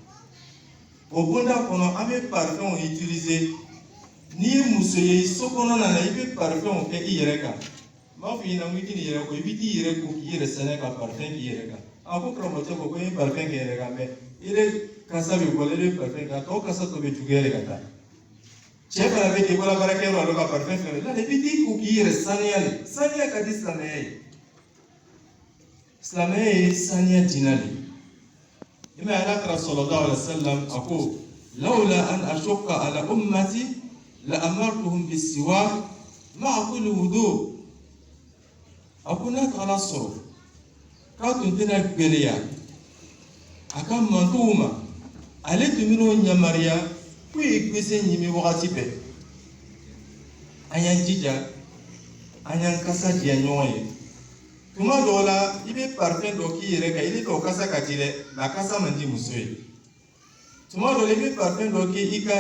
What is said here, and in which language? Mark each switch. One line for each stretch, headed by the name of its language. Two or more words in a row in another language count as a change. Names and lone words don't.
Bambara: o bonda kɔnɔ an bɛ
French: parfum utiliser
Bambara: n'i ye muso ye so kɔnɔna na i bɛ parfum kɛ i yɛrɛ kan n b'a fɔ i ɲɛna n ko i tɛ nin yɛrɛ ko i bɛ t'i yɛrɛ ko k'i yɛrɛ saniya ka parfum k'i yɛrɛ kan a ko karamɔgɔcɛ ko n ye parfum kɛ yɛrɛ kan mais ile kasa bɛ bɔ ile parfum kan tɔ kasa tɔ bɛ juguya de ka taa cɛ fana bɛ k'i bɔra baarakɛyɔrɔ la ka parfum fɛnɛ la i bɛ t'i ko k'i yɛrɛ saniya de saniya ka di silamɛya ye silamɛya ye saniya diinɛ de i ma ye ala kɛra
Arabic: صلى الله عليه وسلم
Bambara: a ko
Arabic: لولا أن أشق على أمتي لأمرتهم بالسواك مع كل وضوء
Bambara: a ko n'a tagala sɔrɔ k'a tun tɛna gɛlɛya a ka mantow ma ale tun bɛn'o yamaruya ko ye gbese ɲimi wagati bɛɛ an y'an jija an y'an kasa diya ɲɔgɔn ye tuma dɔw la i bɛ parfum dɔ k'i yɛrɛ kan i bɛ k'o kasa ka di dɛ mais a kasa man di muso ye tuma dɔw la i bɛ parfum dɔ k'i kan